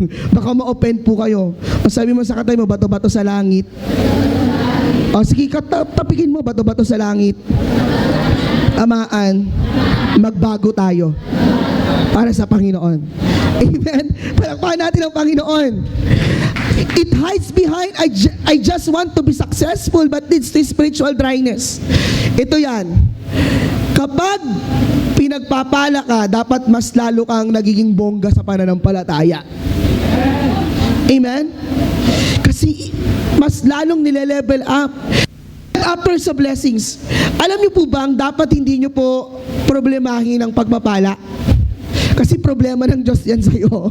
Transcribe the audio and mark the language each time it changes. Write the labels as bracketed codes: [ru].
[tl] Baka ma-offend po kayo. O sabi mo sa katay mo, bato-bato sa langit. O sige, tapikin mo, bato-bato sa langit. Amaan, magbago tayo para sa Panginoon. Amen? Palakpakan natin ang Panginoon. [en] It hides behind, I just want to be successful, but leads to spiritual dryness. [tl] Ito yan. Kapag pinagpapala ka, dapat mas lalo kang nagiging bongga sa pananampalataya. Amen? Kasi mas lalong nile-level up. After sa blessings, alam niyo po bang dapat hindi niyo po problemahin ang pagpapala? Kasi problema ng Diyos yan sa'yo.